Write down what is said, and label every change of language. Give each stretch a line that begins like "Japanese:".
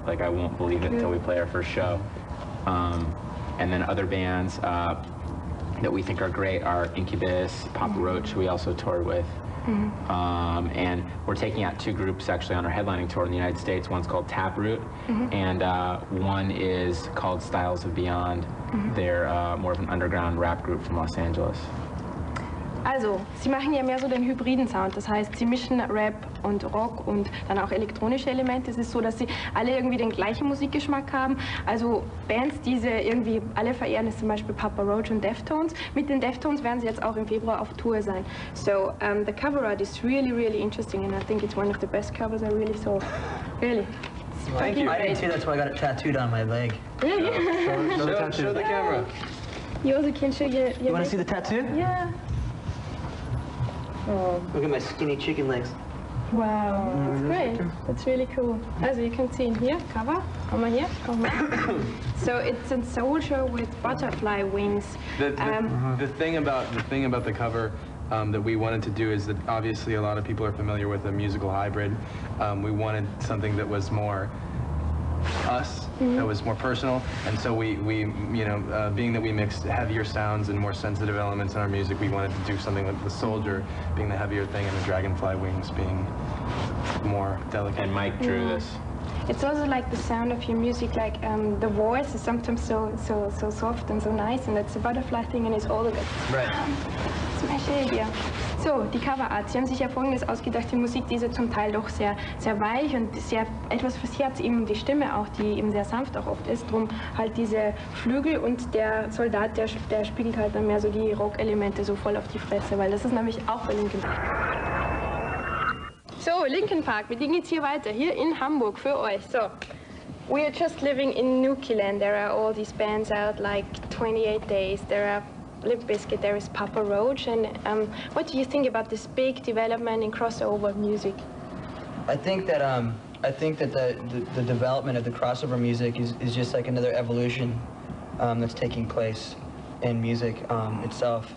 English: Like, I won't believe it until we play our first show. And then other bands that we think are great are Incubus, Papa Roach, who we also toured with. And we're taking out two groups actually on our headlining tour in the United States. One's called Taproot, and one is called Styles of Beyond. They're more of an underground rap group from Los Angeles.
German: Also, sie machen ja mehr so den hybriden Sound, das heißt, sie mischen Rap und Rock und dann auch elektronische Elemente. Es ist so, dass sie alle irgendwie den gleichen Musikgeschmack haben. Also Bands, die sie irgendwie alle verehren, ist zum Beispiel Papa Roach und Deftones. Mit den Deftones werden sie jetzt auch im Februar auf Tour sein.
English: So, the cover art is really, really interesting, and I think it's one of the best covers I really saw. Really. Thank you. I did too, that's why I got it tattooed on my leg. Really? Show the camera. You also can show your You want to see the tattoo? Yeah. Oh. Look at my skinny chicken legs. Wow, that's great. That's really cool. Also, you can see here, cover.
German: Komm mal hier, komm mal.
English: So it's a soldier with butterfly wings. The thing about the cover that we wanted to do is that obviously a lot of people are familiar with a musical hybrid. We wanted something that was more us, that was more personal, and so we you know, being that we mixed heavier sounds and more sensitive elements in our music, we wanted to do something with the soldier being the heavier thing and the dragonfly wings being more delicate. And Mike drew this. It's also like the sound of your music, like the voice is sometimes so soft and so nice, and that's a butterfly thing, and it's all of it. Right. Smash it, yeah.
German: So, die Coverart. Sie haben sich ja Folgendes ausgedacht, die Musik, die ist ja zum Teil doch sehr, sehr weich und sehr etwas fürs Herz, eben die Stimme auch, die eben sehr sanft auch oft ist. Drum halt diese Flügel und der Soldat, der spiegelt halt dann mehr so die Rock-Elemente so voll auf die Fresse, weil das ist nämlich auch bei Linkin Park. So, Linkin Park, mit denen geht's hier weiter, hier in Hamburg für euch.
English: So, we are just living in Nukiland. There are all these bands out, like 28 Days. There are Limp Bizkit, there is Papa Roach, and what do you think about this big development in crossover music? I think that the development of the crossover music is just like another evolution that's taking place in music itself.